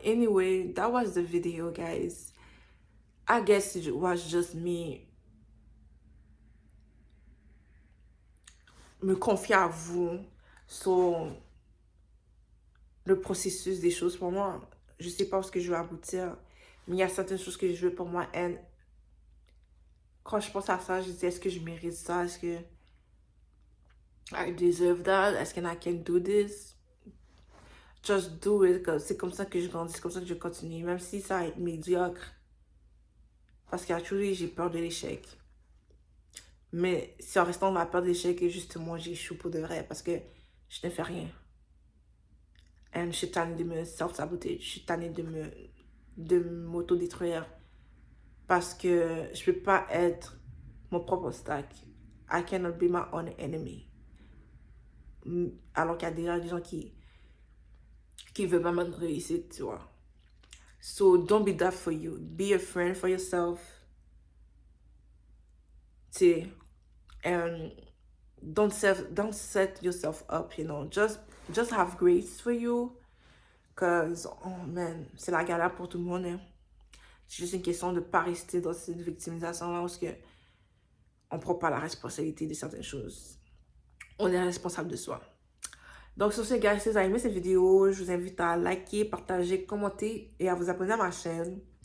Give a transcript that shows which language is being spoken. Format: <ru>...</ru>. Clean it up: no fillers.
<en>Anyway, that was the video, guys. I guess it was just me</en> <fr>me confier à vous sur le processus des choses pour moi. Je sais pas où ce que je vais aboutir, mais il y a certaines choses que je veux pour moi. Et quand je pense à ça, je dis, est-ce que je mérite ça? Est-ce que</fr> <en>I deserve that?</en> <fr>Est-ce que</fr> <en>I can do this? Just do it.</en> <fr>C'est comme ça que je grandis, c'est comme ça que je continue, même si ça va être médiocre. Parce qu'actuellement, j'ai peur de l'échec. Mais c'est en restant dans la peur de l'échec que justement j'échoue pour de vrai parce que je ne fais rien. Et je suis tannée de me self-saboter, je suis tannée de m'auto-détruire parce que je peux pas être mon propre obstacle.</fr> <en>I cannot be my own enemy.</en> <fr>Alors qu'il y a déjà des gens qui veulent vraiment de réussite, tu vois.</fr> <en>So don't be that for you. Be a friend for yourself.</en> <fr>Tu sais,</fr> <en>and don't set yourself up, you know. Just have grace for you.</en> <fr>Cause, oh man, c'est la galère pour tout le monde. Hein. C'est juste une question de ne pas rester dans cette victimisation-là parce que on ne prend pas la responsabilité de certaines choses. On est responsable de soi. Donc, sur ce, guys, si vous avez aimé cette vidéo, je vous invite à liker, partager, commenter et à vous abonner à ma chaîne.</fr>